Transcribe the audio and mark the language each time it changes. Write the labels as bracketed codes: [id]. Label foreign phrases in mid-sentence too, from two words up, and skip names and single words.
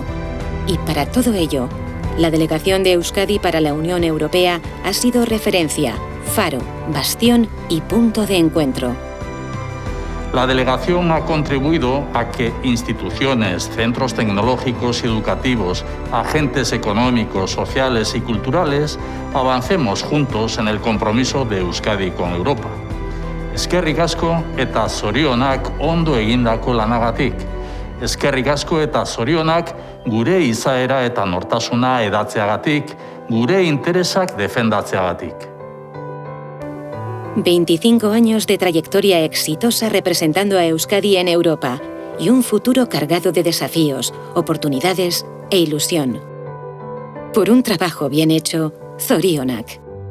[es] Y para todo ello, la delegación de Euskadi para la Unión Europea ha sido referencia, faro, bastión y punto de encuentro. La delegación ha contribuido a que instituciones, centros tecnológicos y educativos, agentes económicos, sociales y culturales avancemos juntos en el compromiso de Euskadi con Europa. [eu] Eskerrik asko eta zorionak ondo egindako lanagatik. Eskerrik asko eta zorionak gure izaera eta nortasuna edatzeagatik, gure interesak defendatzeagatik. [es] 25 años de trayectoria exitosa representando a Euskadi en Europa y un futuro cargado de desafíos, oportunidades e ilusión. Por un trabajo bien hecho, [eu] Zorionak.